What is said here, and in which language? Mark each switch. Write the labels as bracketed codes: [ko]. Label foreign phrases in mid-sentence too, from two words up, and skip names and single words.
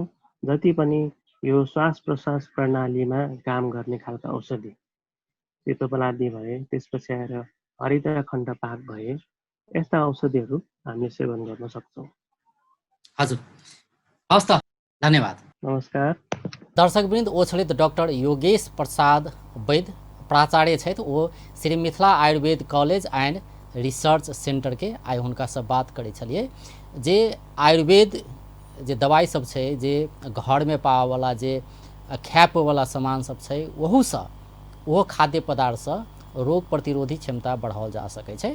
[ne] जति पनि यो श्वास प्रश्वास प्रणालीमा काम गर्ने खालका औषधि, सितोप्लादी भए, त्यसपछि आएर हरिद्राखण्ड पाक भए, यस्ता औषधिहरू हामीले सेवन गर्न सक्छौँ। हजुर, हवस् त, धन्यवाद। नमस्कार। दर्शकवृन्द, [mai] ओ छथि डॉक्टर योगेश प्रसाद वैद्य, प्राचार्य छथि ओ श्री मिथिला आयुर्वेद कॉलेज एंड रिसर्च सेंटर के। आइ हुनका से बात करै छलिए जे आयुर्वेद जे दवाई सब छै, जे घर में पावे वाला जे खाए वाला सामान सब छै, ओहू से ओहो खाद्य पदार्थ से रोग प्रतिरोधी क्षमता बढ़ाओल जा सकै छै।